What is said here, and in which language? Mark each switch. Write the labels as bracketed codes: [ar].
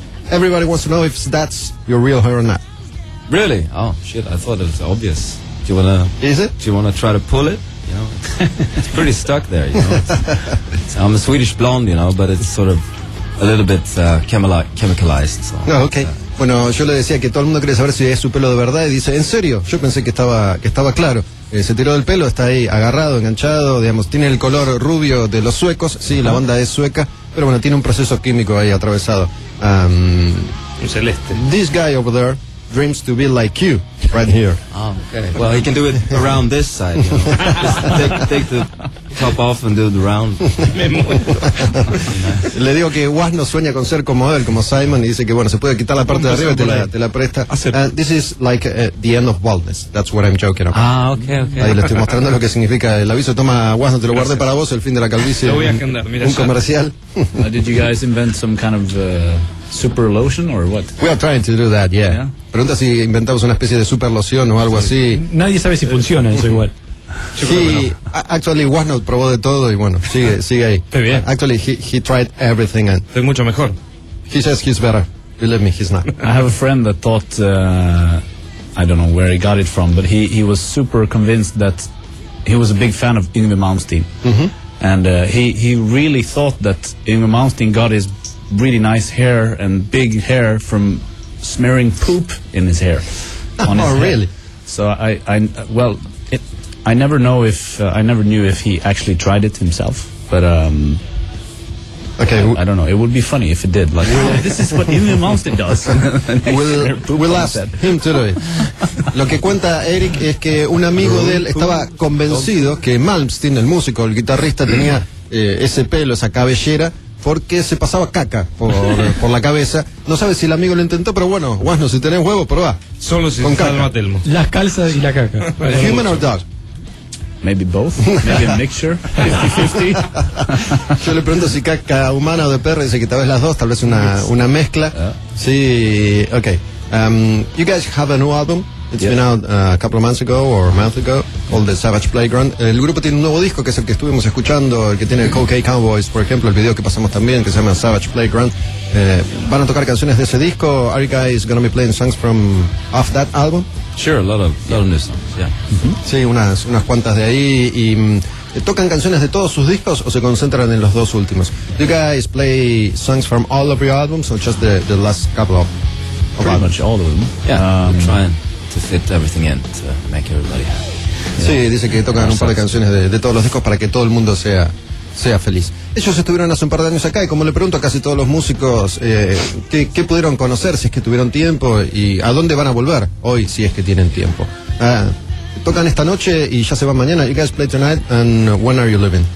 [en] Everybody wants to know if that's your real hair or not. Really? Oh shit, I thought it was obvious. Do you wanna try to pull it? You know, it's pretty stuck there, you know. I'm a Swedish blonde, you know, but it's sort of a little bit chemicalized. So, oh, okay. [es] Bueno, yo le decía que todo el mundo quiere saber si es su pelo de verdad y dice, ¿en serio? Yo pensé que estaba claro. Se tiró del pelo, está ahí agarrado, enganchado, digamos, tiene el color rubio de los suecos, sí, uh-huh. La banda es sueca, pero bueno, tiene un proceso químico ahí atravesado. Un celeste. [en] This guy over there dreams to be like you, right here. Oh, okay. Well, he can do it around this side, you know. Just take the top off and do the round. [es] Le digo que Wasno sueña con ser como él, como Simon, y dice que bueno, se puede quitar la parte de arriba y te la presta. [en] This is like the end of baldness. That's what I'm joking about. Ah, okay. [es] Ahí le estoy mostrando lo que significa el aviso. Toma, Wasno, te lo guardé para vos, el fin de la calvicie. Lo voy a agendar, mira. Un comercial. [en] Did you guys invent some kind of super lotion or what? We are trying to do that, yeah. [es] Pregunta si inventamos una especie de super loción o algo así. Nadie sabe si funciona eso igual. Sí, [en] actually, [es] Wasno probó de todo y bueno, sigue ahí. Estoy bien. [en] Actually, he tried everything. And [es] estoy mucho mejor. [en] He says he's better. Believe me, he's not. I have a friend that thought, I don't know where he got it from, but he was super convinced that he was a big fan of Yngwie Malmsteen. Mm-hmm. And he really thought that Yngwie Malmsteen got his really nice hair and big hair from smearing poop in his hair. Really? So I never knew if he actually tried it himself, but okay. I don't know. It would be funny if it did. Like, oh, this is what Yngwie Malmsteen does. we'll ask him to do it. [es] Lo que cuenta Eric es que un amigo de él estaba convencido que Malmsteen, el músico, el guitarrista, tenía ese pelo, esa cabellera, porque se pasaba caca por la cabeza. No sabe si el amigo lo intentó, pero bueno, Guasno, si tenés huevos, probá. Solo si con se salva Telmo. Las calzas y la caca. [en] ¿Human or dog? Maybe both. Maybe a mixture. 50-50. [es] Yo le pregunto si caca humana o de perro. Dice que tal vez las dos, tal vez una mezcla. Sí, [en] ok. You guys have a new album. It's been out a couple of months ago or a month ago, called The Savage Playground. [es] El grupo tiene un nuevo disco que es el que estuvimos escuchando, el que tiene Cocaine Cowboys, por ejemplo, el video que pasamos también, que se llama Savage Playground. ¿Van a tocar canciones de ese disco? [en] Are you guys going to be playing songs from off that album? Sure, a lot of new songs, yeah. [es] Mm-hmm. Sí, unas cuantas de ahí. Y ¿tocan canciones de todos sus discos o se concentran en los dos últimos? [en] Do you guys play songs from all of your albums or just the last couple of pretty albums? Much all of them. Yeah, I'm trying to fit everything in to make everybody happy. [es] Sí, dice que tocan un par de canciones de todos los discos para que todo el mundo sea sea feliz. Ellos estuvieron hace un par de años acá y como le pregunto a casi todos los músicos, ¿qué pudieron conocer si es que tuvieron tiempo y a dónde van a volver hoy si es que tienen tiempo? Tocan esta noche y ya se van mañana. [en] You guys play tonight and when are you leaving?